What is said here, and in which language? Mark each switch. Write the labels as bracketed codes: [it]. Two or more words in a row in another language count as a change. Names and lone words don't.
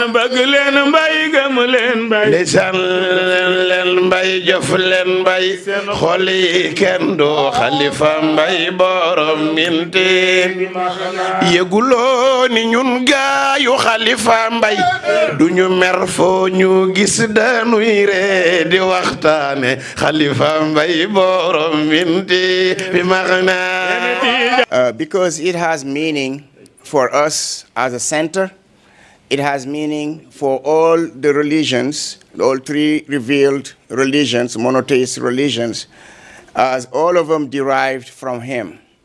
[wo] bëgg leen mbay gëm leen mbay ndeysaan leen mbay jof leen mbay xol yi kenn du Khalifa mbay borom bi maxna yëguloo ni ñun gaayu Khalifa mbay duñu mer foo ñu gis dañuy ree di waxtaane Khalifa mbay borom bi maxna [en] because it has meaning for us as a center. It has meaning for all the religions, all three revealed religions, monotheist religions, as all of them derived from him.